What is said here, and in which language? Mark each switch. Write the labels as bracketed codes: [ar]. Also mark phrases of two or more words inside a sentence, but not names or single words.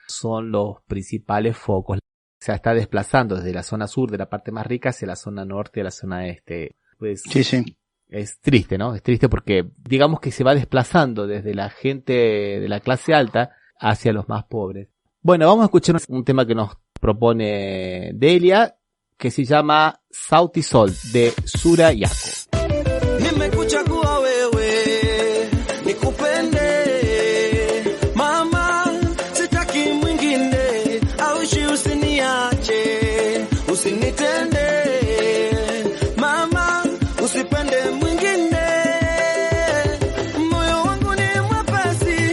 [es] son los principales focos. O sea, está desplazando desde la zona sur de la parte más rica hacia la zona norte de la zona este. Pues sí. Es triste, ¿no? Es triste porque digamos que se va desplazando desde la gente de la clase alta hacia los más pobres. Bueno, vamos a escuchar un tema que nos propone Delia, que se llama Sauti Sol, de Sura Yako. [sw] Nimekuchagua wewe, nikupende, mama, sitaki mwingine, aushi usiniache, usinitende, mama, usipende mwingine, moyo wangu ni mwepesi,